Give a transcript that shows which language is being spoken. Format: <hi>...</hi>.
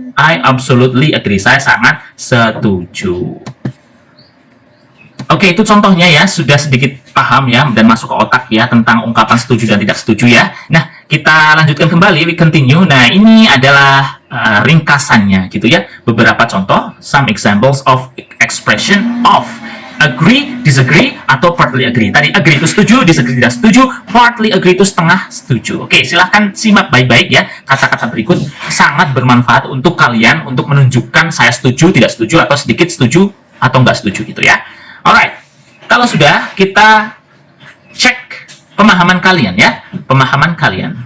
<en>I absolutely agree.</en> <id>Saya sangat setuju. Oke, itu contohnya ya, sudah sedikit paham ya, dan masuk ke otak ya, tentang ungkapan setuju dan tidak setuju ya. Nah, kita lanjutkan kembali,</id> <en>we continue.</en> <id>Nah, ini adalah ringkasannya gitu ya. Beberapa contoh,</id> <en>some examples of expression of agree, disagree, atau partly agree.</en> <id>Tadi agree itu setuju, disagree tidak setuju, partly agree itu setengah setuju. Oke, silahkan simak baik-baik ya. Kata-kata berikut sangat bermanfaat untuk kalian untuk menunjukkan saya setuju, tidak setuju, atau sedikit setuju, atau nggak setuju gitu ya. Alright, kalau sudah, kita cek pemahaman kalian ya, pemahaman kalian.</id>